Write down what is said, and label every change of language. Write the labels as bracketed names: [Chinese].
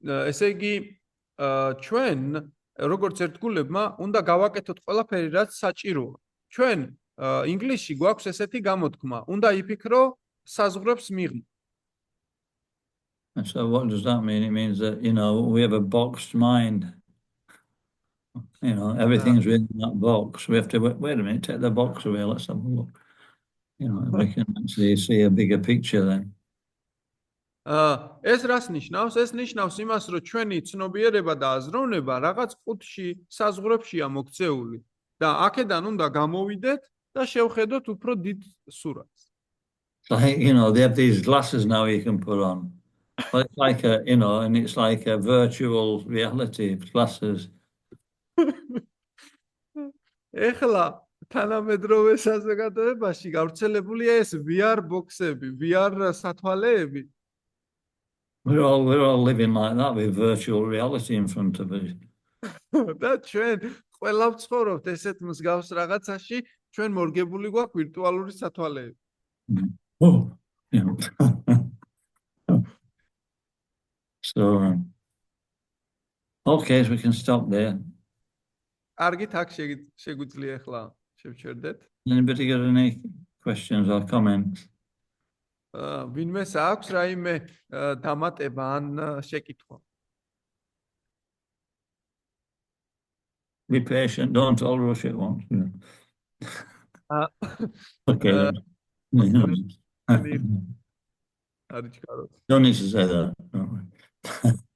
[Georgian] ესე იგი, ჩვენ როგორც ერთგულებმა უნდა გავაკეთოთ ყველაფერი, რაც საჭიროა. ჩვენ ინგლისში გვაქვს ესეთი გამოთქმა, უნდა იფიქრო, საზღვრებს მიღმა. [English] And so what does that mean? It means that, we have a boxed mind. Everything's within that box. We have to wait a minute, take the box away, let's have a look. We can actually see a bigger picture then. [Georgian] ეს რას ნიშნავს? ეს ნიშნავს იმას, რომ ჩვენი ცნობიერება და აზროვნება რაღაც ყუთში, საზღვრებშია მოქცეული და აქედან უნდა გამოვიდეთ და შევხედოთ უფრო დიდ სურათს. [English] Like, they have these glasses now you can put on. Well, it's like and it's like a virtual reality glasses. [Georgian] ეხლა თანამედროვე საზოგადოებაში გავრცელებულია ეს VR ბოქსები, VR სათვალეები. [English] We're all living like that with virtual reality in front of us. [Georgian] და ჩვენ ყველა ვცხოვრობთ ესეთ მსგავს რაღაცაში, ჩვენ მორგებული გვაქვს ვირტუალური სათვალეები. [English] Oh, yeah. So, okay, so we can stop there. [Georgian] კარგით, აქ შეგვიძლია ახლა შევჩერდეთ. [English] Anybody got any questions or comments? [Georgian] ვინმეს აქვს რაიმე დამატება ან შეკითხვა? [English] Be patient, don't all rush at once. You know. Okay. [Georgian] არის კარგი. [English] Don't need to say that. Don't worry.